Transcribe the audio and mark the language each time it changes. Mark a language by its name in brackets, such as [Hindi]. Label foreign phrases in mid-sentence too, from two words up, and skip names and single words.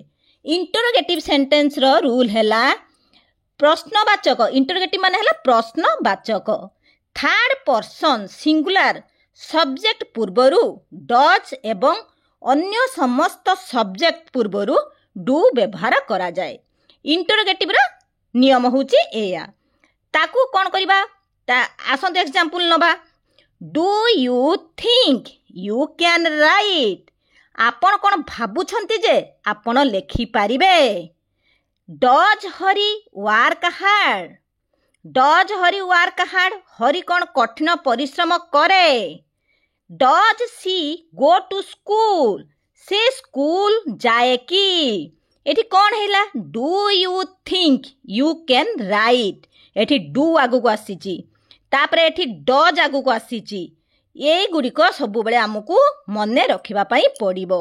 [English] interrogative sentence [Odia] ରୋ ରୁଲ୍ ହେଲା ପ୍ରଶ୍ନବାଚକ ଇଣ୍ଟରୋଗେଟିଭ୍ ମାନେ ହେଲା ପ୍ରଶ୍ନବାଚକ [English] third person singular subject [Odia] ପୂର୍ବରୁ ଡଜ୍ ଏବଂ ଅନ୍ୟ ସମସ୍ତ ସବ୍ଜେକ୍ଟ ପୂର୍ବରୁ ଡୁ ବ୍ୟବହାର କରାଯାଏ। ଇଣ୍ଟରୋଗେଟିଭ୍ ରୋ ନିୟମ ହେଉଛି ଏଇଆ ତାକୁ କ'ଣ କରିବା ତା ଆସନ୍ତୁ ଏଗ୍ଜାମ୍ପଲ୍ ନେବା [English] do you think you can write [Odia] ଆପଣ କ'ଣ ଭାବୁଛନ୍ତି ଯେ ଆପଣ ଲେଖି ପାରିବେ। [English] does Hari work hard [Odia] ହରି କ'ଣ କଠିନ ପରିଶ୍ରମ କରେ [English] does she go to school? [Odia] ସେ ସ୍କୁଲ ଯାଏ କି? ଏଠି କ'ଣ ହେଲା? [English] do you think you can write? [Odia] ଏଠି ଡୁ ଆଗକୁ ଆସିଛି, ତାପରେ ଏଠି ଡଜ୍ ଆଗକୁ ଆସିଛି। ଏଇଗୁଡ଼ିକ ସବୁବେଳେ ଆମକୁ ମନେ ରଖିବା ପାଇଁ ପଡ଼ିବ।